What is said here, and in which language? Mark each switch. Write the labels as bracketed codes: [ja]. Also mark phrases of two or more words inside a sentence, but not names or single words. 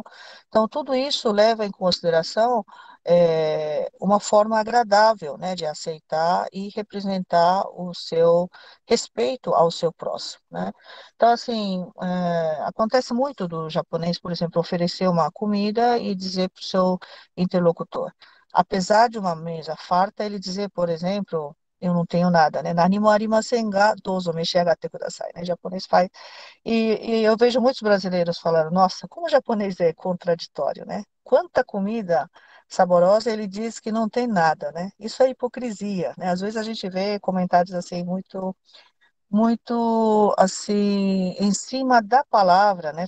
[pt] Então, tudo isso leva em consideração uma forma agradável, né, de aceitar e representar o seu respeito ao seu próximo, né? Então, assim, acontece muito do japonês, por exemplo, oferecer uma comida e dizer para o seu interlocutor. Apesar de uma mesa farta, ele dizer, por exemplo, eu não tenho nada, né? [ja] 何もありませんが、どうぞ召し上がってください, [pt] né? Japonês faz. E eu vejo muitos brasileiros falando, nossa, como o japonês é contraditório, né? Quanta comida saborosa ele diz que não tem nada, né? Isso é hipocrisia, né? Às vezes a gente vê comentários assim muito assim em cima da palavra, né?